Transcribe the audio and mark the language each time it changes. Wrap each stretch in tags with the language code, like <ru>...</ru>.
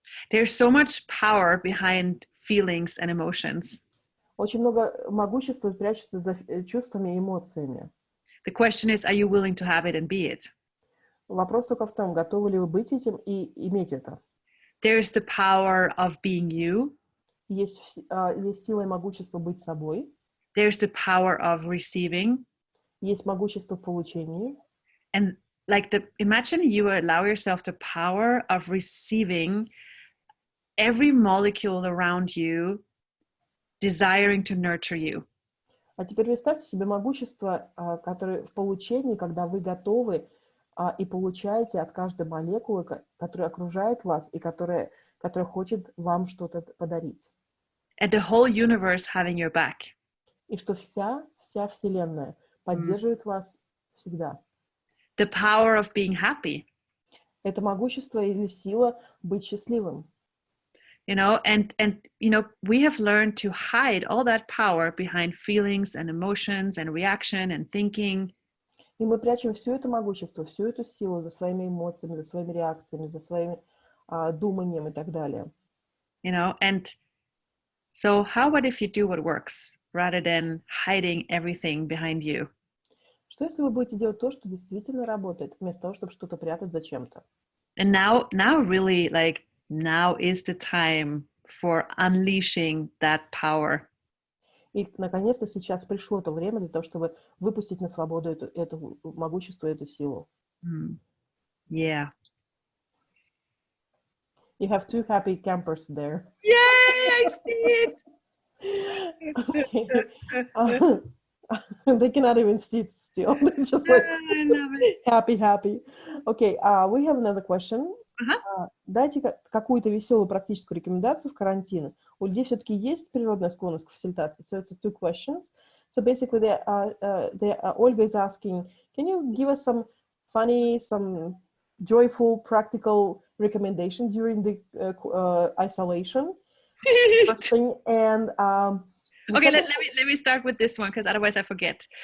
<en>There's so much power behind feelings and emotions.</en> <ru>Очень много могущества прячется за чувствами и эмоциями.</ru> <en>The question is, are you willing to have it and be it?</en> <ru>Вопрос только в том, готовы ли вы быть этим и иметь это.</ru> <en>There's the power of being you.</en> <ru>Есть сила и могущество быть собой.</ru> <en>There's the power of receiving.</en> <ru>Есть могущество в получении.</ru> <en>And like, imagine you allow yourself the power of receiving every molecule around you, desiring to nurture you.</en> <ru>А теперь представьте себе могущество, которое в получении, когда вы готовы и получаете от каждой молекулы, которая окружает вас и которая хочет вам что-то подарить.</ru> <en>And the whole universe having your back.</en> <ru>И что вся Вселенная поддерживает вас всегда.</ru> <en>The power of being happy.</en> <ru>Это могущество или сила быть счастливым.</ru> <en>You know, and you know, we have learned to hide all that power behind feelings and emotions and reaction and thinking.</en> <ru>И мы прячем все это могущество, всю эту силу за своими эмоциями, за своими реакциями, за своим думанием и так далее.</ru> <en>You know, and so how about if you do what works rather than hiding everything behind you?</en> <ru>Что если вы будете делать то, что действительно работает, вместо того, чтобы что-то прятать за чем-то?</ru> <en>And now really, like, now is the time for unleashing that power.</en> <ru>И, наконец-то, сейчас пришло то время для того, чтобы выпустить на свободу это могущество, эту силу.</ru> <en>Yeah. You have two happy campers there. Yay, I see Okay. They cannot even sit still. They're just like I love it. happy. Okay, we have another question.</en> <ru>Дайте какую-то веселую практическую рекомендацию в карантин. У людей все-таки есть природная склонность к фасилитации.</ru> <en>So it's two questions. So basically, Olga is asking, can you give us some funny, some joyful, practical recommendation during the isolation? First thing, and okay, let me start with this one because otherwise I forget.</en>